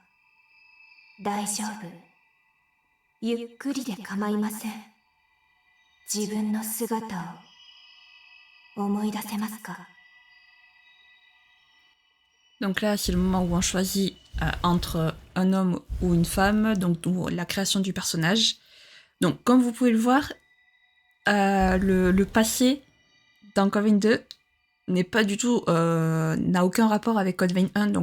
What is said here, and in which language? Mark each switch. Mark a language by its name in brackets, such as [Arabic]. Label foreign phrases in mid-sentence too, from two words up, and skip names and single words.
[Japanese] 大丈夫。ゆっくりで構いません。自分の姿を思い出せますか？ [French] Donc là, c'est le moment où on choisit entre un homme ou une femme, donc la création du personnage. Donc, comme vous pouvez le voir, le passé dans Code Vein 2 n'est pas du tout, n'a aucun rapport avec Code Vein 1.